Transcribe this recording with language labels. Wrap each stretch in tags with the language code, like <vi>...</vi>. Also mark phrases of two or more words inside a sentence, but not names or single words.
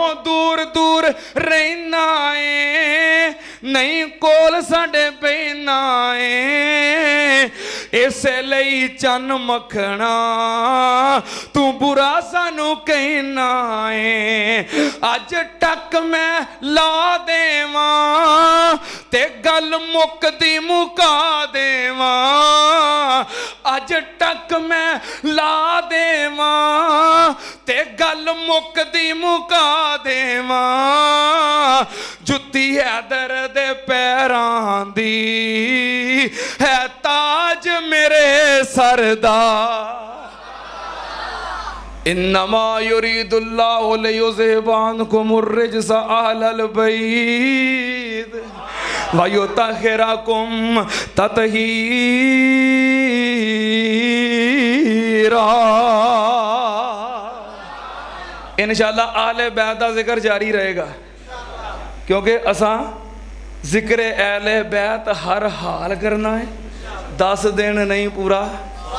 <pa>دور دور رہنا ہے نہیں کول ساڈے بہنا ہے ایسے لئی چن مکھنا تو برا سانوں کہنا ہے اج ٹک میں لا دیوا تے گل مکدی مکا دیوا اج ٹک میں لا دیوا تے گل مکدی مکا دیوا جتی حیدر دے پیراں دی ہے تاج میرے سر دا</pa> <ar>انما یرید اللہ لیذہب عنکم الرجس اہل البیت وَيُطَهِّرَكُمْ تَطْهِيرًا۔</ar> <pa>انشاءاللہ اہل بیت دا ذکر جاری رہے گا، کیونکہ اساں ذکر اہل بیت ہر حال کرنا ہے، 10 دن نہیں پورا</pa>